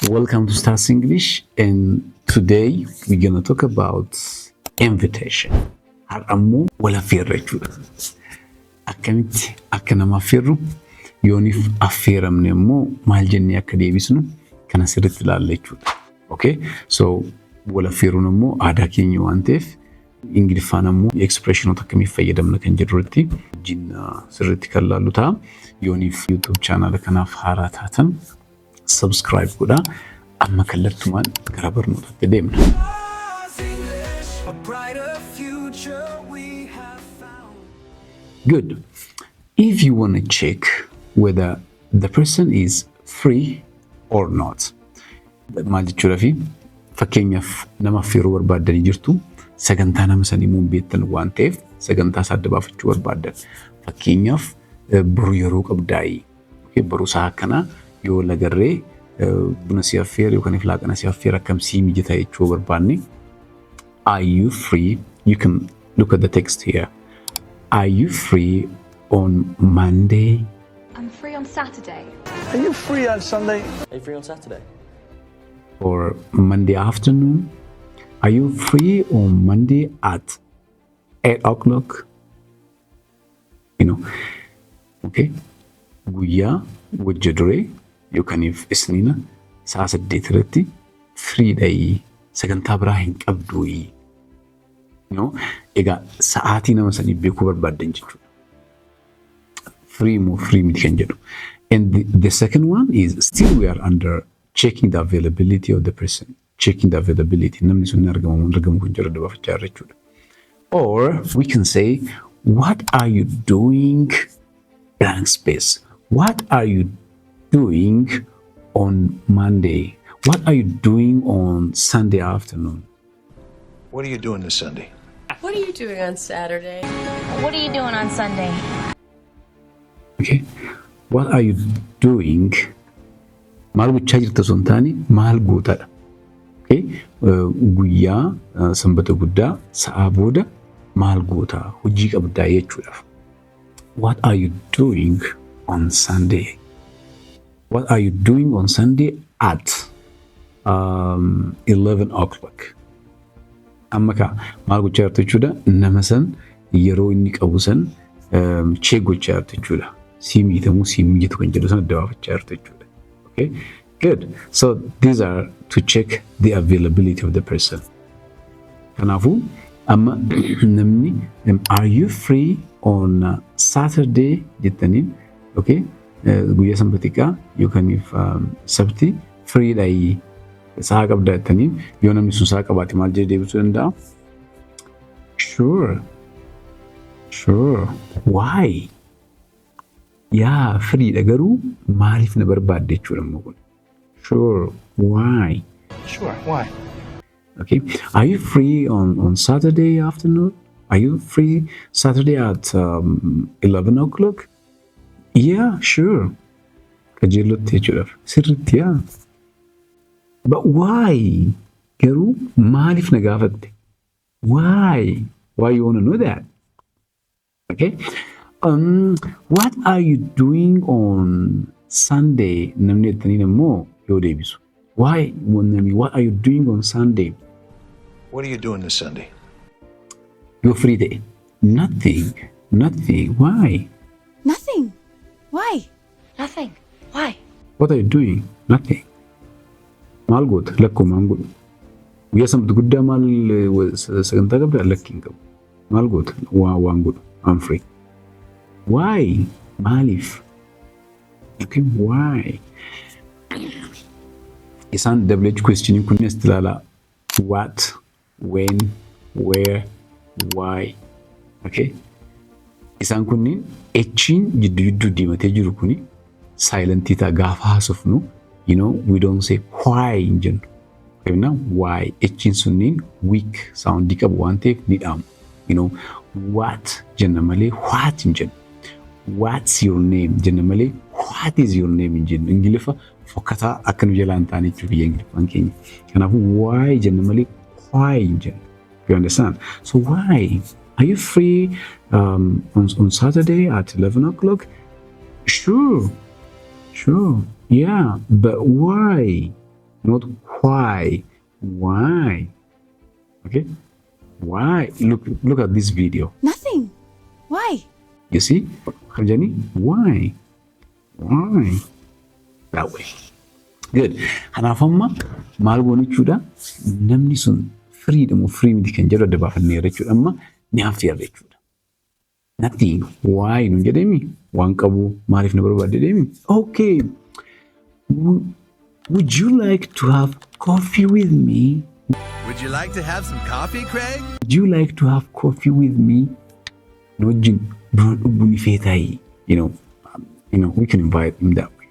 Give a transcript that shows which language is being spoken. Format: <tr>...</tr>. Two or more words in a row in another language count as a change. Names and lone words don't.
<en>Welcome to Stars English, and today we're gonna talk about invitation.</en> <om>Har'ammoo wal affeerra jechuudha. Akkamitti akka nama affeerru yooniif affeeramne immoo maal jennee akka deebisnu kana sirriitti ilaalla jechuudha.</om> <en>Okay?</en> <om>So wal affeeruun immoo aadaa keenya waan ta'eef Ingiliffaan immoo expressionota akkamii fayyadamna kan jedhutti jinna sirriitti kan ilaallu ta'a. Yooniif YouTube channel kanaaf haaraa taatan subscribe godhaa. Amma kallattumaan gara barnootaatti deemna.</om> <en>Good. If you want to check whether the person is free or not.</en> <om>Maal jechuudha fi fakkeenyaaf nama affeeruu barbaaddanii jirtu sagantaa nama sanii immoo beektan waan ta'eef sagantaa isaa adda baafachuu barbaaddan. Fakkeenyaaf boruu yeroo qabdaa'ii boruu isaa akkanaa yoo lagarree buna si affeer yookaan laaqana si affeer akkam si mijataa jechuu barbaanne.</om> <en>Are you free? You can look at the text here. Are you free on Monday? I'm free on Saturday. Are you free on Sunday? Are you free on Saturday? Or Monday afternoon? Are you free on Monday at 8 o'clock? You know, okay.</en> <om>Guyyaa wajjaduree yookaan isniina sa'a 8 irratti free dha'ii sagantaa biraa hin qabduuyi.</om> <en>You know,</en> <om>egaa sa'aatii nama sanii beekuu barbaaddan jechuudha. Free miti kan jedhu.</om> <en>And the second one is still we are under checking the availability of the person. Checking the availability.</en> <om>Namni sun argamu kun jira dabaafachaa jirra jechuudha.</om> <en>Or we can say, what are you doing? Blank space. What are you doing on Monday? What are you doing on Sunday afternoon? What are you doing this Sunday? What are you doing on Saturday? What are you doing on Sunday? Okay. What are you doing?</en> <om>Maal gochaa jirta osoo hin taane maal gootadha.</om> <en>Okay.</en> <om>Guyyaa sanbata guddaa sa'a booda maal gootaa hojii qabdaa jechuudha.</om> <en>What are you doing on Sunday? What are you doing on Sunday at 11 o'clock?</en> <om>Amma ka maal gochaa jirtu jechuudha. Nama san yeroo inni qabu san check gochaa jirtu jechuudha. Si mijatu kan jedhu san adda baafachaa jirtu jechuudha.</om> <en>Okay? Good. So these are to check the availability of the person.</en> <om>Kanaafu amma namni</om> <en>are you free on Saturday</en> <om>jettaniin</om> <en>okay?</en> <om>Guyyaa sanbataa yookaan sabti free dha'ii sa'a qabdaa jettaniin yoo namni sun sa'a qabaate maal jedhee deebisuu danda'a?</om> <en>Sure. Why?</en> <om>Yaa free dha garuu maaliif na barbaadde jechuudha immoo kun.</om> <en>Sure. Why? Sure, why? Okay. Are you free on Saturday afternoon? Are you free Saturday at 11 o'clock? Yeah, sure.</en> <om>Kajeelotti jechuudha. Sirriitti yaa.</om> <en>But why?</en> <om>Garuu maaliif na gaafatte?</om> <en>Why? Why you want to know that? Okay. What are you doing on Sunday?</en> <om>Namni jettaniin immoo yoo deebisu.</om> <en>Why? What are you doing on Sunday? What are you doing this Sunday? You're free day. Nothing. Why? Nothing. Why? Nothing. Why? What are you doing? Nothing.</en> <om>Maal goota? Lakkoo maal godhu? Guyyaa sanbata guddaa maal sagantaa qabdaa? Lakkiin qabu. Maal goota? Waan godhu.</om> <en>I'm free. Why? Maaliif? Okay, why?</en> <om>Isaan</om> <en>WH questioning</en> <om>kunni as tilaalaa.</om> <en>What? When? Where? Why? Okay?</en> <om>Isaan kunniin H'n jidduu diimatee jiru kuni silent ta'a gaafa haasofnu.</om> <en>You know, we don't say why</en> <om>in jennu.</om> <en>Okay, now why?</en> <om>H'n sunniin</om> <en>weak sound</en> <om>qabu waan ta'eef ni dhaamu.</om> <en>You know,</en> <om>what jenna malee what in jennu.</om> <en>What's your name?</en> <om>Jenna malee</om> <en>what is your name</en> <om>in jennu. Ingiliffa fokkataa akka nu jalaan ta'anii jiru biyya Ingiliffaan keenya. Kanaafuu why jenna malee why in jennu.</om> <en>You understand? So why? Are you free on Saturday at 11 o'clock? Sure. Yeah, but why? not why. Why? Okay? Why? Look at this video. Nothing. Why? You see? Jenny? Why? Why? That way. Good.</en> <om>Kanaaf amma maal goonu jechuudha namni sun</om> <en>freedom of free</en> <om>miti kan jedhu adda baafannee jechuudha amma ni affeerra jechuudha.</om> <en>Nothing. Why?</en> <om>Nu jedhemi waan qabu maaliif na barbaadde deemi.</om> <en>Okay. Would you like to have coffee with me? Would you like to have some coffee, Craig? Would you like to have coffee with me? No, we can invite him that way.</en>